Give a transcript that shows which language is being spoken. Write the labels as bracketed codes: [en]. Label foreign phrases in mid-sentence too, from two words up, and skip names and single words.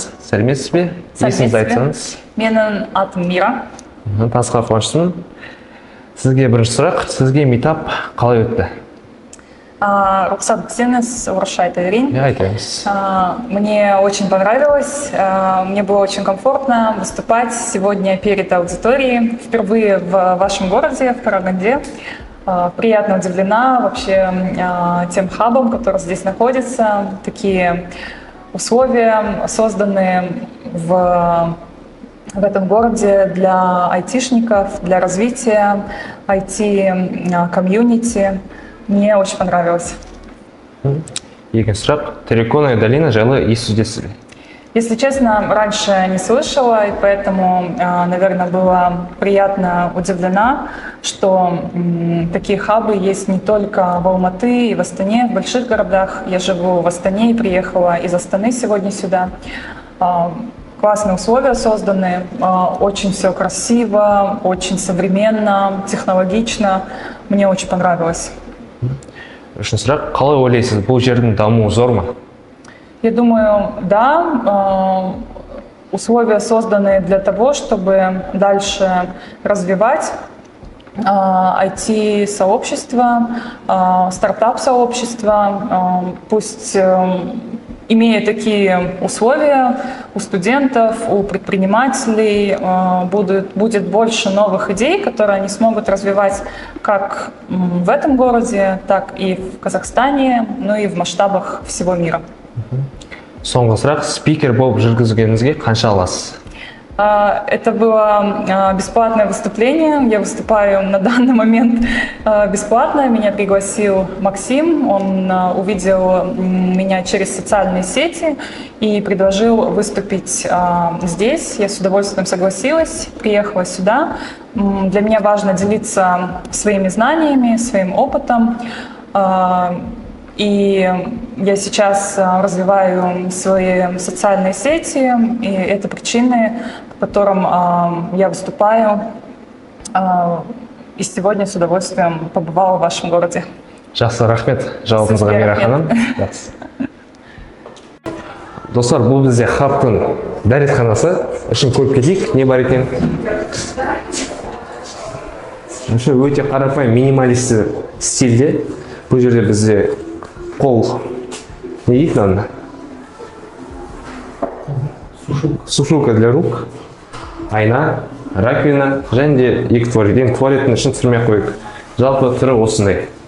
[kk] Сәлеметсіз бе? Есіңізді айтсаңыз. Менің атым Мира. Танысқа қуаныштымын. Сізге бірінші сұрақ, сізге митап қалай өтті? Рұқсат етсеңіз, орысша айта берейін. Айтыңыз. [ru] Мне очень понравилось, мне было очень комфортно выступать сегодня перед аудиторией. Впервые в вашем городе, в Караганде. Приятно удивлена вообще тем хабом, который здесь находится. Такие условия созданы в этом городе для айтишников, для развития IT-комьюнити. Мне очень понравилось. [kk] Екінші сұрақ, Тереконовая долина жайлы естідесіз бе? [ru] Если честно, раньше не слышала, и поэтому, наверное, была приятно удивлена, что такие хабы есть не только в Алматы и в Астане, в больших городах. Я живу в Астане и приехала из Астаны сегодня сюда. Классные условия созданы, очень все красиво, очень современно, технологично. Мне очень понравилось. [kk] Үшінші сұрақ, қалай ойлайсыз, бұл жердің дамуы зор ма? [ru] Я думаю, да, условия созданы для того, чтобы дальше развивать IT-сообщество, стартап-сообщество. Пусть, имея такие условия, у студентов, у предпринимателей будет больше новых идей, которые они смогут развивать как в этом городе, так и в Казахстане, ну и в масштабах всего мира. [kk] Соңғы сұрақ, спикер болып жүргізгеніңізге қанша аласыз? [ru] Это было бесплатное выступление. Я выступаю на данный момент бесплатно. Меня пригласил Максим. Он увидел меня через социальные сети и предложил выступить здесь. Я с удовольствием согласилась, приехала сюда. Для меня важно делиться своими знаниями, своим опытом. И я сейчас развиваю свои социальные сети, и это причины, по которым я выступаю. И сегодня с удовольствием побывала в вашем городе. [kk] Жақсы, рахмет жауабыңызға, Мира ханым. Достар, бұл бізде хабтың дәретханасы. Ішін көріп кетейік, не бар екен? Өте қарапайым, минималисті стильде. Бұл жерде бізде қол, не дейді мынаны? [ru] Сушилка для рук, [kk] айна, раковина, және де екі туалет. Туалеттің ішін түсірмей қойып. Жалпы түрі осындай.